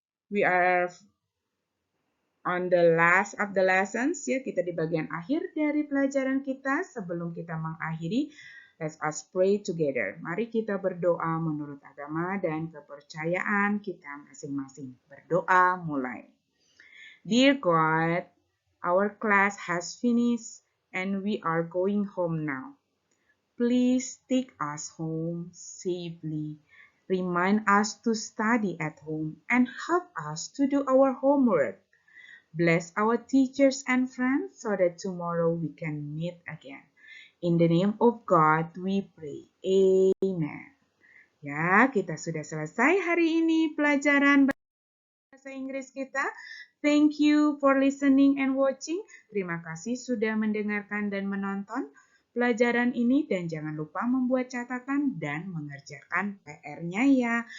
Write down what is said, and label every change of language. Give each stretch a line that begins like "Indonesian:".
English: We are on the last of the lessons ya.
Indonesian: Kita di bagian akhir dari pelajaran kita. Sebelum kita mengakhiri,
English: let us pray together.
Indonesian: Mari kita berdoa menurut agama dan kepercayaan kita masing-masing. Berdoa mulai.
English: Dear God, our class has finished and we are going home now. Please take us home safely. Remind us to study at home and help us to do our homework. Bless our teachers and friends so that tomorrow we can meet again. In the name of God we pray. Amen.
Indonesian: Ya, kita sudah selesai hari ini pelajaran bahasa Inggris kita.
English: Thank you for listening and watching.
Indonesian: Terima kasih sudah mendengarkan dan menonton pelajaran ini dan jangan lupa membuat catatan dan mengerjakan PR-nya ya.